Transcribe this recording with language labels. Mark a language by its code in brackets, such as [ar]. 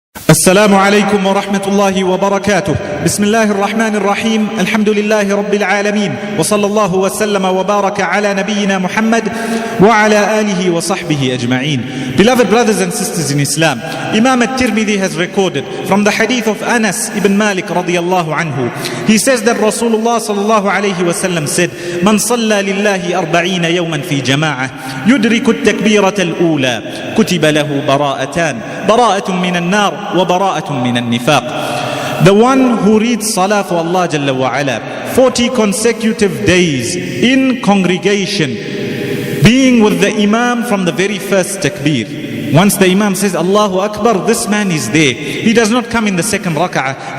[ar] السلام عليكم ورحمة الله وبركاته. بسم الله الرحمن الرحيم. الحمد لله رب العالمين، وصلى الله وسلم وبارك على نبينا Muhammad وعلى آله وصحبه أجمعين. [en] Beloved brothers and sisters in Islam, Imam at-Tirmidhi has recorded from the hadith of Anas ibn Malik radiyallahu anhu. He says that Rasulullah sallallahu alayhi wa sallam said, [ar] من صلى لله 40 يوما في جماعة يدرك التكبيرة الأولى كتب له براءتان براءة من النار وبراءة من النفاق. [en] The one who reads Salah for Allah Jalla wa Ala 40 consecutive days in congregation, being with the Imam from the very first Takbeer. Once the Imam says Allahu Akbar, this man is there. He does not come in the second rak'ah.